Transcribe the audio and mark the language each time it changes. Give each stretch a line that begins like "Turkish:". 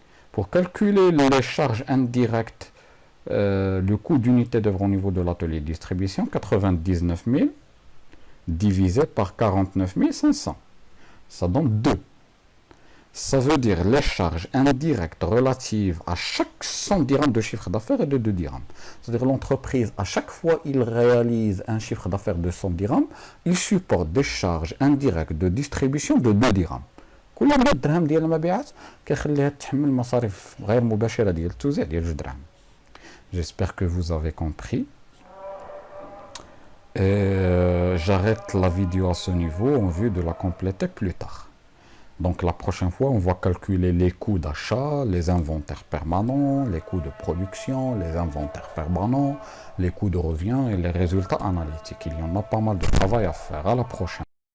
French: Pour calculer les charges indirectes, le coût d'unité d'œuvre au niveau de l'atelier distribution, 99 000 divisé par 49 500. Ça donne 2. Ça veut dire les charges indirectes relatives à chaque 100 dirhams de chiffre d'affaires est de 2 dirhams. C'est-à-dire l'entreprise, à chaque fois qu'il réalise un chiffre d'affaires de 100 dirhams, il supporte des charges indirectes de distribution de 2 dirhams.
Arabic: كل ما الدرهم ديال المبيعات كيخليها تحمل مصاريف غير مباشرة ديال التوزيع ديال 2 درهم.
French: J'espère que vous avez compris. J'arrête la vidéo à ce niveau en vue de la compléter plus tard. Donc la prochaine fois, on va calculer les coûts d'achat, les inventaires permanents, les coûts de production, les inventaires permanents, les coûts de revient et les résultats analytiques. Il y en a pas mal de travail à faire. À la prochaine.